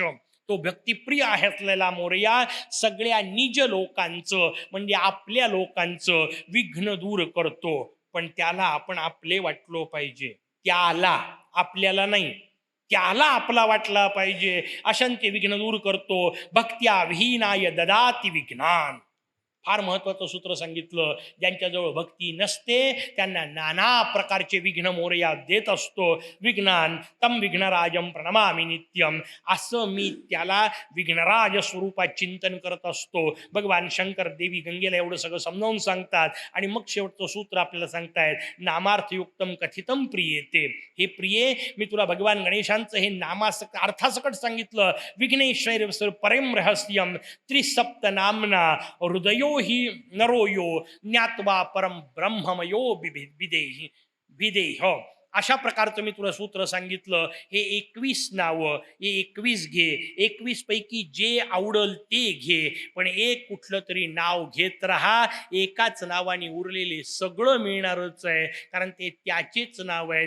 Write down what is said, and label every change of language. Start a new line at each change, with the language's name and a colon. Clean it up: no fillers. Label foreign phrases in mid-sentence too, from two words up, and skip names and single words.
Marathi: तो भक्तिप्रिय आहे असलेला मोरया सगळ्या निज लोकांचं, म्हणजे आपल्या लोकांचं विघ्न दूर करतो. पण त्याला आपण आपले वाटलो पाहिजे. त्याला, आपल्याला नाही, त्याला आपला वाटला पाहिजे. अशांती विघ्न दूर करतो.
Sanskrit: भक्त्या विहीनाय ददाति विघ्नान.
Marathi: फार महत्वाचं सूत्र सांगितलं. ज्यांच्याजवळ भक्ती नसते त्यांना नाना प्रकारचे विघ्न मोरया देत असतो.
Sanskrit: विघ्नान तम विघ्नराजम प्रणमामि नित्यम.
Marathi: असं मी त्याला विघ्नराज स्वरूपात चिंतन करत असतो. भगवान शंकर देवी गंगेला एवढं सगळं समजावून सांगतात आणि मग शेवटचं सूत्र आपल्याला सांगतायत,
Sanskrit: नामार्थयुक्तम कथितम प्रियेते.
Marathi: हे प्रिये, मी तुला भगवान गणेशांचं हे अर्थासकट सांगितलं.
Sanskrit: विघ्नेश्वर परम रहस्यम त्रिसप्त नामना हृदयो हि नरो यो ज्ञात्वा परम ब्रह्ममयो विदेही विदेह.
Marathi: अशा प्रकारचं मी तुला सूत्र सांगितलं. हे 21 नावं, हे 21 घे. 21 पैकी जे आवडल ते घे, पण एक कुठलं तरी नाव घेत राहा. एकाच नावाने उरलेले सगळं मिळणारच आहे, कारण ते त्याचेच नाव आहेत.